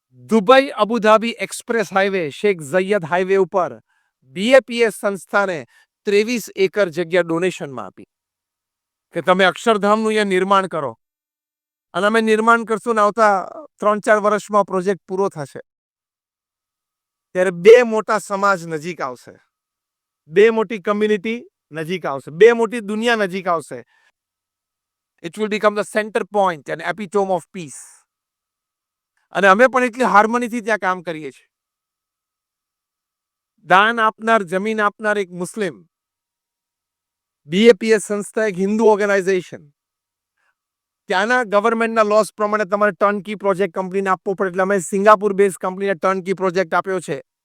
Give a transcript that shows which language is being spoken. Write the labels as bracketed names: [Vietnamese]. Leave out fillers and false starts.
[Gujarati] Dubai Abu Dhabi express highway, Sheikh ઝૈયદ highway ઉપર BAPS સંસ્થાને 23 acre જગ્યા ડોનેશનમાં આપી કે તમે અક્ષરધામનું અહીંયા નિર્માણ કરો. અને અમે નિર્માણ કરશું ને આવતા 3-4 વર્ષમાં પ્રોજેક્ટ પૂરો થશે ત્યારે 2 મોટા સમાજ નજીક આવશે, 2 મોટી કમ્યુનિટી નજીક આવશે, 2 મોટી દુનિયા નજીક આવશે. [English] It will become the center point and epitome of peace. [Gujarati] અને અમે પણ એટલી હાર્મનીથી ત્યાં કામ કરીએ છીએ. દાન આપનાર, જમીન આપનાર એક મુસ્લિમ, બીએપીએસ સંસ્થા એક હિન્દુ ઓર્ગેનાઇઝેશન. ત્યાંના ગવર્મેન્ટના લોસ પ્રમાણે તમારે ટર્નકી પ્રોજેક્ટ કંપનીને આપવો પડે, એટલે અમે સિંગાપુર બેઝ કંપનીને ટર્નકી પ્રોજેક્ટ આપ્યો છે.